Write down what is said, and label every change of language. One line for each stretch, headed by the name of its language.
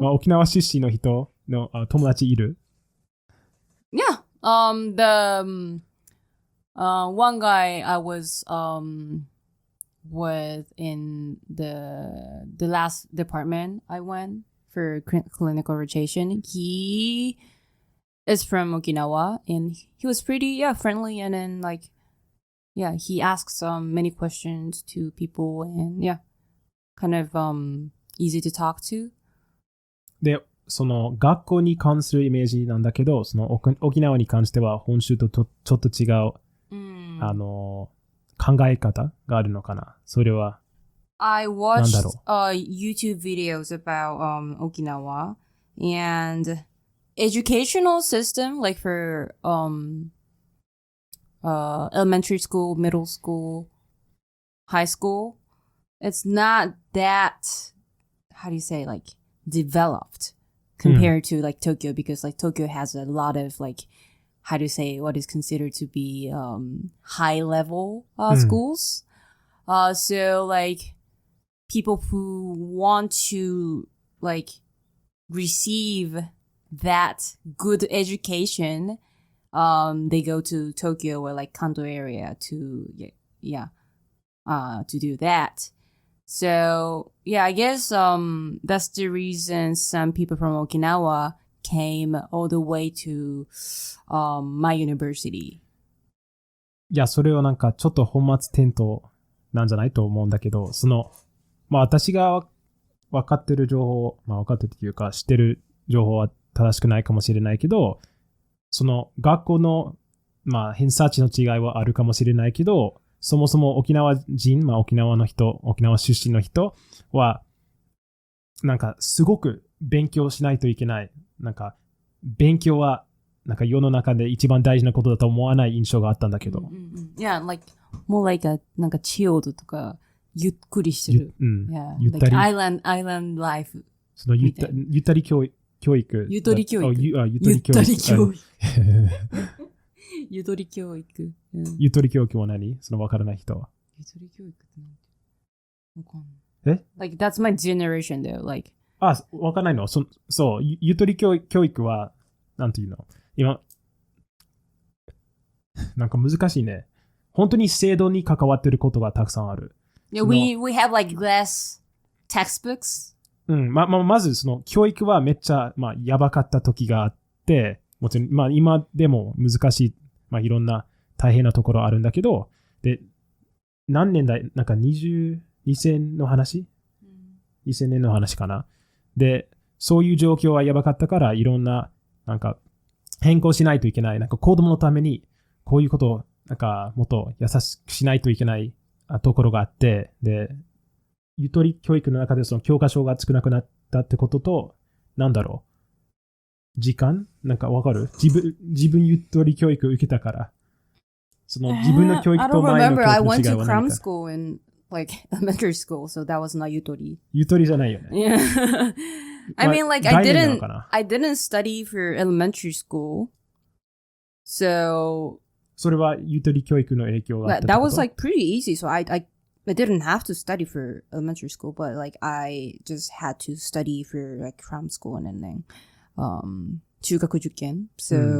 Japanese: 沖縄出身の人の友達いる？
English: Yeah. The one guy I was with in the last department I went for clinical rotation. He is from Okinawa and he was pretty friendly, and then he asks many questions to people, and kind of easy to talk to.
Japanese: で、その学校に関するイメージなんだけど、その沖縄に関しては本州とちょっと違う、考え方があるのかな。それは
English: I watched YouTube videos about Okinawa, and educational system, like for elementary school, middle school, high school, it's not that, how do you say, like developed compared to like Tokyo, because like Tokyo has a lot of like, how do you say, what is considered to be high level schools. So like people who want to like receive that good education, they go to Tokyo or like Kanto area to do that. So I guess that's the reason some people from Okinawa came all the way to my university.
Japanese: いや、それはなんかちょっと本末転倒なんじゃないと思うんだけど、その私が分かってる情報、分かってるというか知ってる情報は正しくないかもしれないけど、その学校の偏差値の違いはあるかもしれないけど、そもそも沖縄人、沖縄の人、沖縄出身の人はなんかすごく勉強しないといけない。なんか勉強はなんか世の中で一番大事なことだと思わない印象があったんだけど。
English: Yeah, like more like a
Japanese: なんかchilledとかゆっくりしてる。ゆったり。
English: Like island life。
Japanese: そのゆったり教育。ゆとり教育。ゆとり教育。ゆとり教育。ゆとり教育は何？その分からない人は。ゆとり教育って何？わかんない。
English: Like that's my generation though. Like
Japanese: 分かんないの？そう、ゆとり教育はなんていうの？今なんか難しいね。本当に制度に関わってることがたくさんある。
English: Yeah, we have like glass textbooks.
Japanese: まずその教育はめっちゃやばかった時があって、もちろん今でも難しいいろんな大変なところあるんだけど、で何年代なんか2000の話、2000年の話かな。でそういう状況はやばかったからいろんななんか変更しないといけない。なんか子供のためにこういうことをなんかもっと優しくしないといけないところがあって、でゆとり教育の中でその教科書が少なくなったってことと、なんだろう、時間なんかわかる？自分ゆとり教育受けたから、その自分の教育と前の教育の違いは何か。
English: I went to cram school in like elementary school, so that was not ゆとり。
Japanese: ゆとりじゃないよね。
English: Yeah. I mean, like I didn't study for elementary school, so
Japanese: それはゆとり教育の影響があったってこと？
English: That was like pretty easy, so I didn't have to study for elementary school, but like I just had to study for like cram school and then 中学受験 so、